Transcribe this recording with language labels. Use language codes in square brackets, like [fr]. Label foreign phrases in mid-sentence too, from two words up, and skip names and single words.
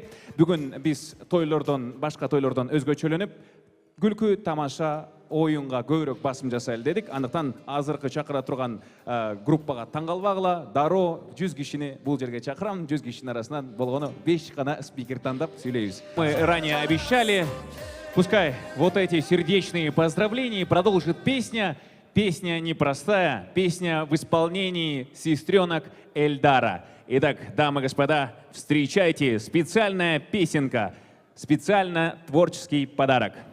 [ky] Бүгүн биз башка тойлордон өзгөчөлөнүп, күлкү, тамаша, оюнга көбүрөөк басым жасайлы дедик. Андыктан азыркы чакыра турган группага таң калбагыла, дароо 100 кишини бул жерге чакырам. 100 кишинин арасынан болгону 5 гана спикер тандап сүйлөйбүз. [ru] Мы ранее обещали, пускай вот эти сердечные поздравления продолжит песня. Песня непростая, песня в исполнении сестренок Эльдара. Итак, дамы и господа, встречайте, специальная песенка, специально творческий подарок.